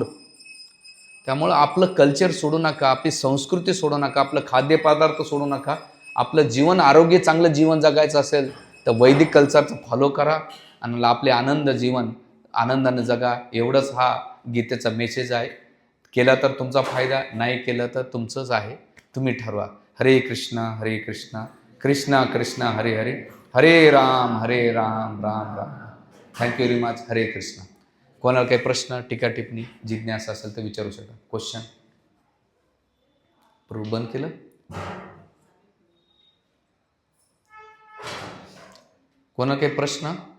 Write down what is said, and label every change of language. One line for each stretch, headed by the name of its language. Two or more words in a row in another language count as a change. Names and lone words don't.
Marathi: त्यामुळं आपलं कल्चर सोडू नका, आपली संस्कृती सोडू नका, आपलं खाद्यपदार्थ सोडू नका. आपलं जीवन आरोग्य चांगलं जीवन जगायचं असेल तर वैदिक कल्चरचं फॉलो करा आणि आपले जीवन आनंदाने जगा. एवढंच हा गीतेचा मेसेज आहे. केला तर तुमचा फायदा, नाही केलं तर तुमचंच आहे, तुम्ही ठरवा. हरे कृष्णा कृष्णा कृष्णा हरे हरे, हरे राम राम राम.
English: thank you very much.
Marathi: हरे कृष्णा. कोणाला काही प्रश्न, टीका टिप्पणी, जिज्ञासा असेल तर विचारू शकता. क्वेश्चन बंद केलं. कोणाला काही प्रश्न?